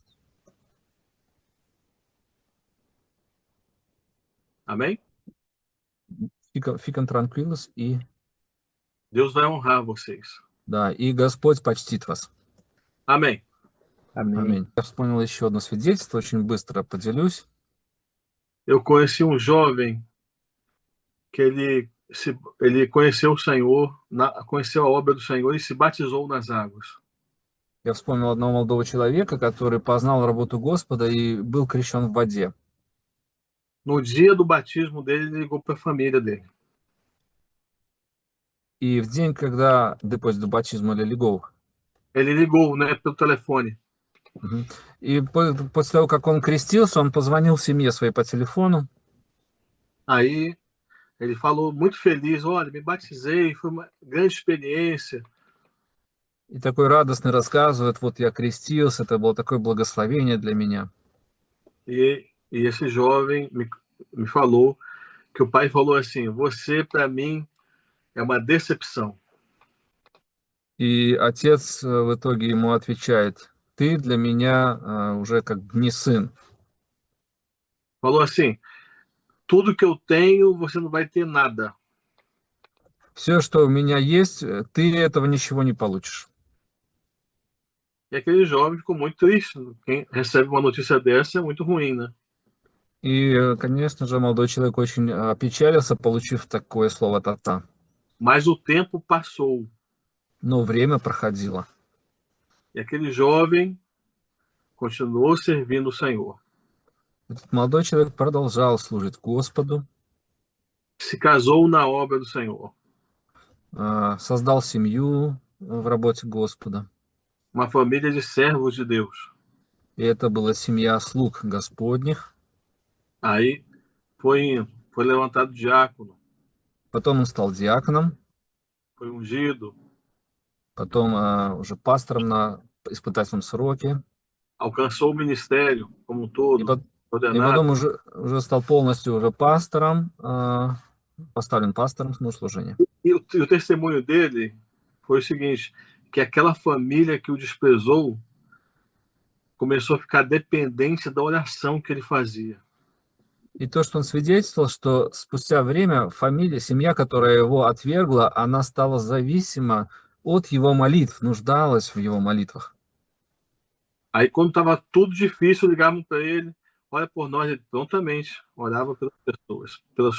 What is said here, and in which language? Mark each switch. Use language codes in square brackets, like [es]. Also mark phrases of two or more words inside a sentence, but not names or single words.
[pt] Amém? Ficam tranquilos, и Deus vai honrar vocês. [ru] да, и Господь почтит вас. [pt] Amém. Amém. [ru] Аминь. Я вспомнил еще одно свидетельство, очень быстро поделюсь. [pt] Eu conheci um jovem que ele conheceu o Senhor, conheceu a obra do Senhor e se batizou nas águas. [ru] Я вспомнил одного молодого человека, который познал работу Господа и был крещен в воде. [pt] No dia do batismo dele, ele ligou para a família dele. [ru] И в день, когда, [pt] depois do batismo, ele ligou. Ele ligou, né, pelo telefone. Мгм. [ru] И после того, как он крестился, он позвонил семье своей по телефону. [pt] Aí ele falou muito feliz: olha, me batizei, foi uma grande experiência. [ru] И такой радостный рассказывает, вот я крестился, это было такое благословение для меня. [pt] E esse jovem me falou que o pai falou assim: você, para mim, é uma decepção. [ru] И отец в итоге ему отвечает, ты для меня уже как не сын. [pt] Falou assim: tudo que eu tenho, você não vai ter nada. [ru] Все, что у меня есть, ты этого ничего не получишь. [pt] E aquele jovem ficou muito triste. Quem recebe uma notícia dessa é muito ruim, né? [ru] И, конечно же, молодой человек очень опечалился, получив такое слово от отца. [pt] Mas o tempo passou. [ru] Но время проходило. [pt] E aquele jovem continuou servindo o Senhor. [ru] Этот молодой человек продолжал служить Господу, [pt] Se casou na obra do Senhor. [ru] создал семью в работе Господа. [pt] Uma família de servos de Deus. [ru] И это была семья слуг Господних. [pt] Aí foi levantado diácono, [ru] Потом он стал диаконом, [pt] foi ungido, [ru] потом уже пастором на испытательном сроке. [pt] alcançou o ministério como um [ru] И, [pt] todo, [ru] и потом [pt] ordenado. [ru] уже стал полностью уже пастором, поставлен пастором no служение. [pt] E o testemunho dele foi o seguinte, que aquela família que o desprezou começou a ficar dependente da oração que ele fazia. [ru] И то, что он свидетельствовал, что спустя время семья, которая его отвергла, она стала зависима от его молитв, нуждалась в его молитвах. [pt] Aí, quando estava tudo difícil, ligavam para ele, ora por nós, ele prontamente orava pelas pessoas, pelos